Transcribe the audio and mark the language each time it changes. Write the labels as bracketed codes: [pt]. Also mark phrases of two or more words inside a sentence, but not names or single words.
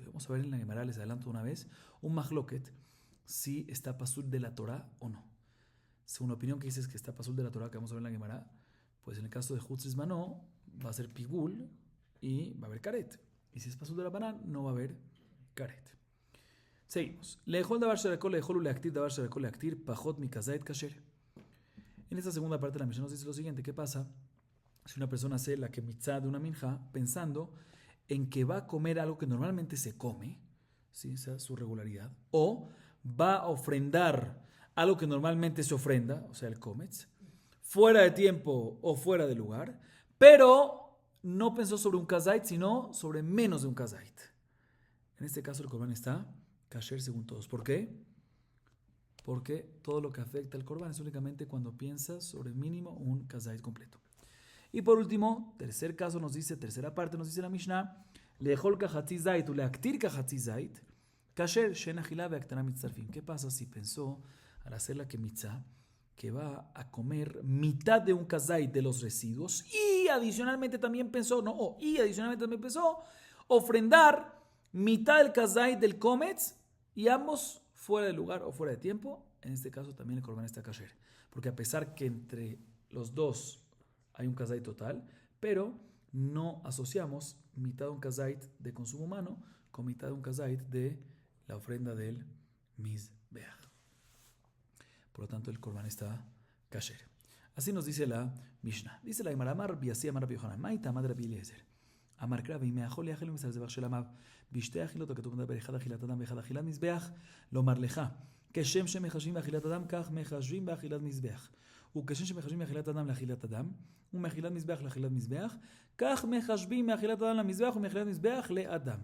[es] Vamos a ver en la Gemara, les adelanto una vez, un mahloket, si está pasul de la Torah o no. Según la opinión que dices que está pasul de la Torah, que vamos a ver en la Gemara, pues en el caso de Hutzris Manó, va a ser pigul y va a haber karet. Y si es pasul de la banán, no va a haber karet. Seguimos. [he] לאכול דבר שדרכו לאכול ולהקטיר דבר שדרכו להקטיר פחות מכזית כשר. [es] En esta segunda parte de la Mishnah nos dice lo siguiente. ¿Qué pasa si una persona hace la kemitzá de una minja pensando en que va a comer algo que normalmente se come, ¿sí? Esa es su regularidad, o va a ofrendar algo que normalmente se ofrenda, o sea, el kometz, fuera de tiempo o fuera de lugar, pero no pensó sobre un kazait, sino sobre menos de un kazait? En este caso el korban está kasher según todos. ¿Por qué? Porque todo lo que afecta al korban es únicamente cuando piensas sobre mínimo un kazait completo. Y por último, tercer caso nos dice, tercera parte nos dice la Mishnah, [he] לאכול כחצי זית ולהקטיר כחצי זית כשר שאין אכילה והקטרה מצטרפין. [es] ¿Qué pasa si pensó al hacer la kemitzá que va a comer mitad de un kazait de los residuos y adicionalmente también pensó, ofrendar mitad del kazait del kometz y ambos fuera de lugar o fuera de tiempo? En este caso también el korban está kasher, porque a pesar que entre los dos hay un kazait total, pero no asociamos mitad de un kazait de consumo humano con mitad de un kazait de la ofrenda del mizbeach. Por lo tanto, el korban está kasher. Así nos dice la Mishnah. Dice la Gemara, [arc] אמר רבי יוסי אמר רבי יוחנן מאי טעמא דרבי אליעזר. [he] אמר קרא ואם האכול יאכל ומסר זבח של עמיו בשתי אכילות הכתוב מדבר אחד אכילת אדם ואחד אכילת מזבח לומר לך כשם שמחשבים באכילת אדם כך מחשבים באכילת מזבח וכשם שמחשבים מאכילת אדם לאכילת אדם ומאכילת מזבח לאכילת מזבח כך מחשבים מאכילת אדם למזבח ומאכילת מזבח לאדם.